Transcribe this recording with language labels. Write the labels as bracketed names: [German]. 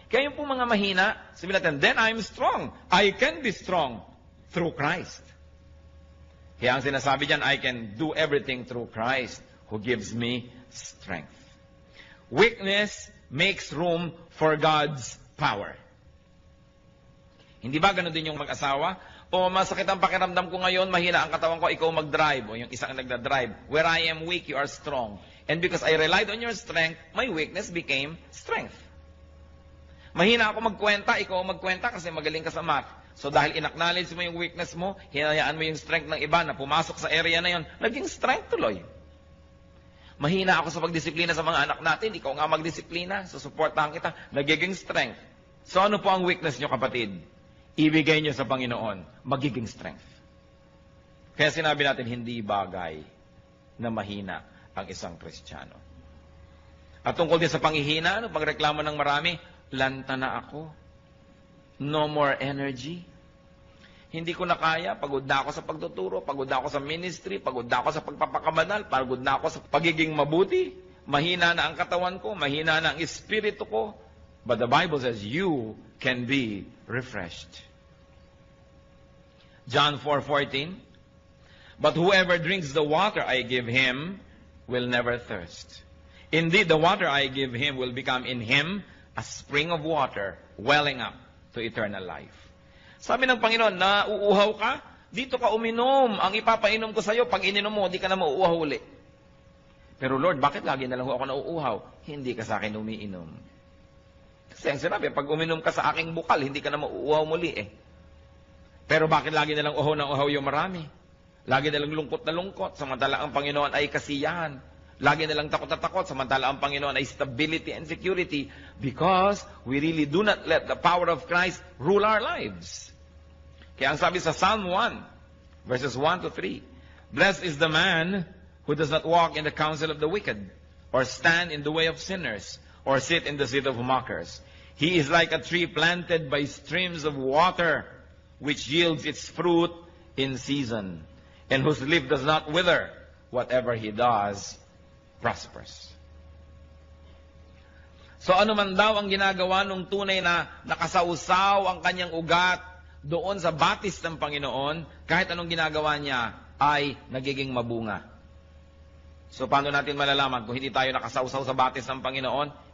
[Filipino] Kaya yung po mga mahina, sabihin natin, [English] then I'm strong. I can be strong through Christ. [Filipino] Kaya ang sinasabi dyan, [English] I can do everything through Christ who gives me strength. Weakness makes room for God's power. [Filipino] Hindi ba ganun din yung mag-asawa? O masakit ang pakiramdam ko ngayon, mahina ang katawan ko, ikaw mag-drive. O yung isang nagda-drive. [English] Where I am weak, you are strong. And because I relied on your strength, my weakness became strength. [Filipino] Mahina ako magkwenta, ikaw magkwenta kasi magaling ka sa math. So dahil in-acknowledge mo yung weakness mo, hinayaan mo yung strength ng iba na pumasok sa area na yon, naging strength tuloy. Mahina ako sa pagdisiplina sa mga anak natin, ikaw nga magdisiplina, susuportahan kita, nagiging strength. So ano po ang weakness nyo, kapatid? Ibigay nyo sa Panginoon, magiging strength. Kaya sinabi natin, hindi bagay na mahina ang isang Kristiyano. At tungkol din sa panghihina, pagreklamo ng marami, lanta na ako. [English] No more energy. [Filipino] Hindi ko na kaya, pagod na ako sa pagtuturo, pagod na ako sa ministry, pagod na ako sa pagpapakabanal, pagod na ako sa pagiging mabuti, mahina na ang katawan ko, mahina na ang espiritu ko. [English] But the Bible says, you can be refreshed. John 4:14, but whoever drinks the water I give him will never thirst. Indeed, the water I give him will become in him a spring of water welling up to eternal life. [Filipino] Sabi ng Panginoon, nauuhaw ka? Dito ka uminom. Ang ipapainom ko sa'yo, pag ininom mo, di ka na mauuhaw uli. Pero Lord, bakit lagi na lang ako nauuhaw? Hindi ka sa akin umiinom. Kasi ang sinabi, pag uminom ka sa aking bukal, hindi ka na mauuhaw muli eh. Pero bakit lagi na lang uhaw ng uhaw yung marami? Lagi na lang lungkot na lungkot, samantala ang Panginoon ay kasiyahan. Lagi na lang takot na takot, samantala ang Panginoon ay [English] stability and security, because we really do not let the power of Christ rule our lives. [Filipino] Kaya ang sabi sa [English] Psalm 1, verses 1 to 3, Blessed is the man who does not walk in the counsel of the wicked, or stand in the way of sinners, or sit in the seat of mockers. He is like a tree planted by streams of water, which yields its fruit in season, and whose leaf does not wither. Whatever he does prospers. [Filipino] So ano man daw ang ginagawa nung tunay na nakasausaw ang kanyang ugat doon sa batis ng Panginoon, kahit anong ginagawa niya ay nagiging mabunga. So paano natin malalaman kung hindi tayo nakasausaw sa batis ng Panginoon?